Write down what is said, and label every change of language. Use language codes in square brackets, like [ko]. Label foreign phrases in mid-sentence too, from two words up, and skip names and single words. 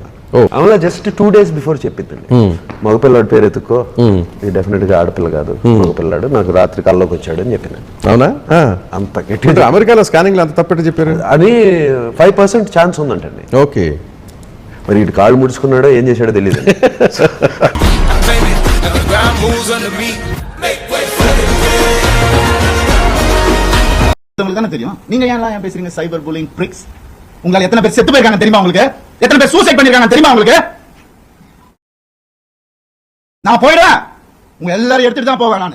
[te] అవునా, [en] just 2 days before [te] చెప్పిందండి. మగపిల్లాడు పేరు ఎత్తుకో, ఇది డెఫినెట్ గా ఆడపిల్ల కాదు, మగపిల్లాడు, నాకు రాత్రి కల్లోకి వచ్చాడు అని చెప్పిన. అవునా? అంత గట్టి అమెరికాలో స్కానింగ్ అంత తప్పటి చెప్పారు అని 5% ఛాన్స్ ఉందంటండి. ఓకే, మరి ఇటు కాళ్ళు ముడుచుకున్నాడో ఏం చేశాడో తెలియదు. [ta] தெரியும். நீங்க ஏன் பேசுறீங்க [en] cyber bullying [ta] பிரிக்ஸ்? உங்களால எத்தனை பேர் செத்து போயிருக்காங்க தெரியுமா உங்களுக்கு? எத்தனை பேர் சூசைட் பண்ணிருக்காங்க தெரியுமா உங்களுக்கு? நான் போயிடுறேன், உங்க எல்லாரும் எடுத்துட்டு தான் போவேன்.